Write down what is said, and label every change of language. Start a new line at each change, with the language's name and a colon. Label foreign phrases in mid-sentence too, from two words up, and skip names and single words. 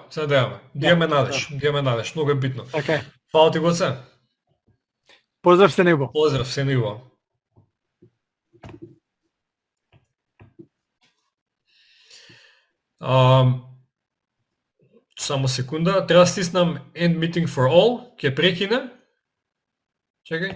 Macedonian: Имаме надеж, многу е битно. Така. Фала ти, Гоце. Поздрав се него. Поздрав се него. Само секунда, треба да стиснам
English: end meeting for all,
Macedonian: ќе прекине. Чекај.